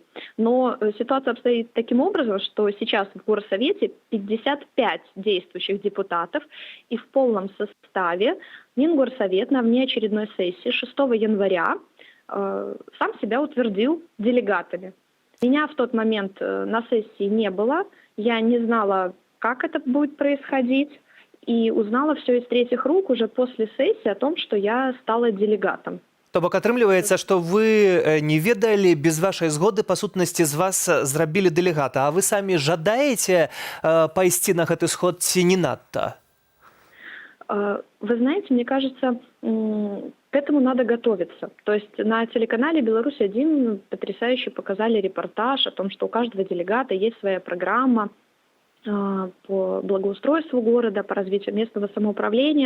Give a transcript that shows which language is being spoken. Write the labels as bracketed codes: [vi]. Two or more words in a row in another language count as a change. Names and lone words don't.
[ru] Но ситуация обстоит таким образом, что сейчас в Горсовете 55 действующих депутатов, и в полном составе Мингорсовет на внеочередной сессии 6 января сам себя утвердил делегатами. Меня в тот момент на сессии не было, я не знала, как это будет происходить, и узнала все из третьих рук уже после сессии о том, что я стала делегатом. [be] То бок атрымліваецца, што вы не ведалі, без вашай згоды, па сутнасці, з вас зрабілі дэлегата, а вы самі жадаеце пайсці на гэты сход ці не надта? [ru] Вы знаете, мне кажется, к этому надо готовиться. То есть на телеканале «Беларусь-1» потрясающе показали репортаж о том, что у каждого делегата есть своя программа по благоустройству города, по развитию местного самоуправления.